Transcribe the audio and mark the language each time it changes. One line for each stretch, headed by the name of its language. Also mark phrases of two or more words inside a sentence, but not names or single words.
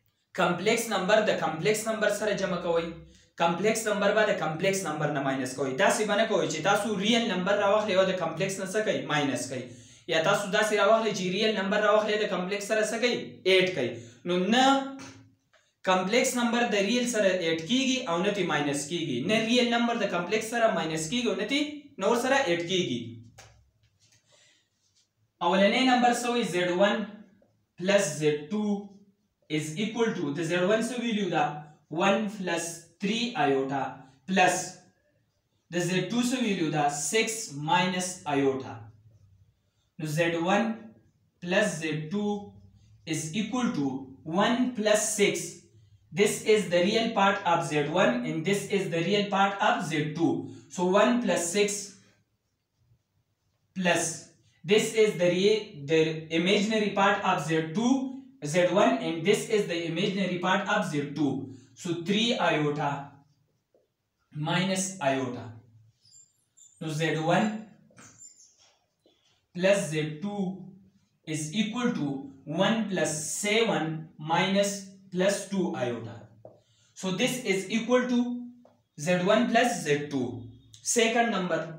English: complex number
Pashto: د
English: complex number
Pashto: سره جمع کوئ
English: complex number
Pashto: به د
English: complex number
Pashto: نه ماینس کوئ داسې به نه کوئ چې تاسو
English: real number
Pashto: راواخلئ او د کمپلیکس نه څه کوئ ماینس کوئ یا تاسو داسې راواخلئ چې
English: real number
Pashto: راواخلئ د کمپلیکس سره څه کوئ ایډ کوئ نو نه
English: complex number
Pashto: د ریل سره ایډ کیږي او نه تی ماینس کیږي نه
English: real number
Pashto: د کمپلیکس سره ماینس کیږي او نه تی نور سره ایډ کیږي
English: اولنې نمبر سوی z1 plus z2 is equal to the z1
Pashto: څه ویلیو دا
English: 1 plus 3 iota plus the z2
Pashto: څه ویلیو دا
English: 6 minus iota نو z1 plus z2 is equal to 1 plus 6 this is the real part of z1 and this is the real part of z2 so 1 plus 6 plus this is the imaginary part of z1 and this is the imaginary part of z2 so 3 iota minus iota so z1 plus z2 is equal to 1 plus 7 minus plus 2 iota so this is equal to z1 plus z2 second number